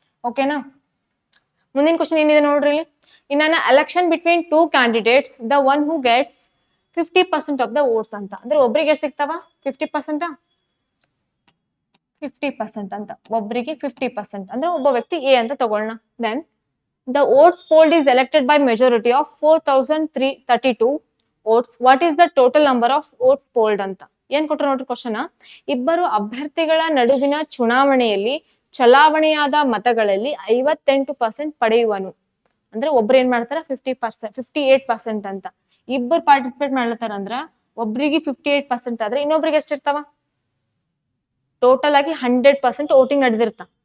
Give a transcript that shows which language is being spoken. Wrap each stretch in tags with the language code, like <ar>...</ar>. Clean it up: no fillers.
<kn>ಓಕೆನಾ, ಮುಂದಿನ ಕ್ವಶನ್ ಏನಿದೆ ನೋಡ್ರಿ ಇಲ್ಲಿ.</kn> <en>In an election between 2 candidates, the one who gets 50% of the votes ಅಂತ.</en> <kn>ಅಂದ್ರೆ ಒಬ್ರಿಗೆ ಎಷ್ಟು ಸಿಗ್ತಾವ, 50%. 50% ಅಂತ, ಒಬ್ರಿಗೆ 50% ಅಂದ್ರೆ ಒಬ್ಬ ವ್ಯಕ್ತಿ ಎ ಅಂತ ತಗೊಳ್ಳೋಣ.</kn> <en>Then the votes polled is elected by majority of 4332 votes. What is the total number of votes polled ಅಂತ.</en> <kn>ಏನ್ ಕೊಟ್ರು ನೋಡ್ರಿ ಕ್ವಶನ್, ಇಬ್ಬರು ಅಭ್ಯರ್ಥಿಗಳ ನಡುವಿನ ಚುನಾವಣೆಯಲ್ಲಿ ಚಲಾವಣೆಯಾದ ಮತಗಳಲ್ಲಿ 58% ಪಡೆಯುವನು. ಅಂದ್ರೆ ಒಬ್ರು ಏನ್ ಮಾಡ್ತಾರ, 50%, 58% ಅಂತ. ಇಬ್ಬರು ಪಾರ್ಟಿಸಿಪೇಟ್ ಮಾಡ್ಲತ್ತಾರ ಅಂದ್ರ ಒಬ್ರಿಗೆ 58% ಆದ್ರೆ ಇನ್ನೊಬ್ರಿಗೆ ಎಷ್ಟಿರ್ತಾವ, ಟೋಟಲ್ ಆಗಿ 100% ವೋಟಿಂಗ್ ನಡೆದಿರ್ತ.</kn>